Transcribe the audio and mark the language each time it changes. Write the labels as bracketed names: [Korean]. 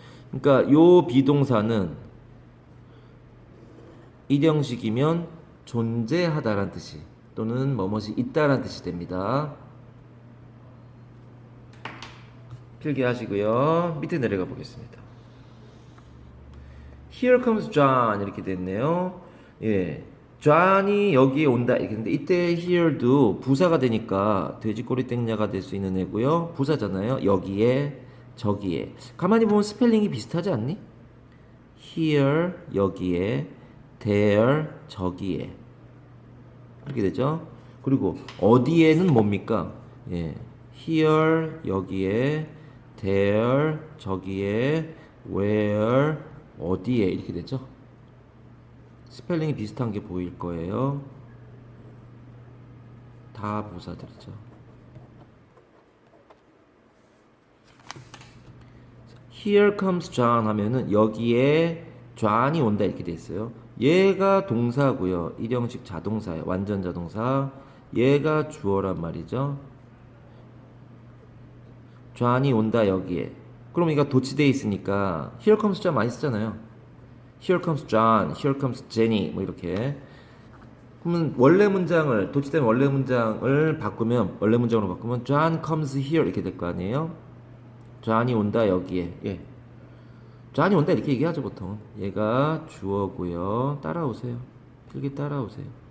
[Korean] 그러니까 요 비동사는 1형식이면 존재하다라는 뜻이 또는 뭐뭇이 있다라는 뜻이 됩니다. 필기하시고요. 밑에 내려가 보겠습니다. [English] Here comes John [Korean] 이렇게 됐네요. 예, John이 여기에 온다 이렇게 했는데 이때 here도 부사가 되니까 돼지꼬리 땡냐가 될 수 있는 애고요. 부사잖아요. 여기에 저기에. 가만히 보면 스펠링이 비슷하지 않니? Here 여기에 there 저기에 그렇게 되죠. 그리고 어디에는 뭡니까? 예, here 여기에 there 저기에 where 어디에 이렇게 되죠. 스펠링이 비슷한 게 보일 거예요. 다 부사들이죠. [English] Here comes John [Korean] 하면은 여기에 John이 온다 이렇게 돼 있어요. 얘가 동사고요. 1형식 자동사예요. 완전 자동사. 얘가 주어란 말이죠. John이 온다 여기에. 그럼 얘가 도치돼 있으니까 [English] Here comes John [Korean] 많이 쓰잖아요. [English] Here comes John, here comes Jenny [Korean] 뭐 이렇게. 그러면 원래 문장을 도치된 원래 문장을 바꾸면 원래 문장으로 바꾸면 [English] John comes here [Korean] 이렇게 될 거 아니에요. John이 온다 여기에. 예. John이 온다 이렇게 얘기하죠 보통. 얘가 주어고요. 따라오세요. 필기 따라오세요.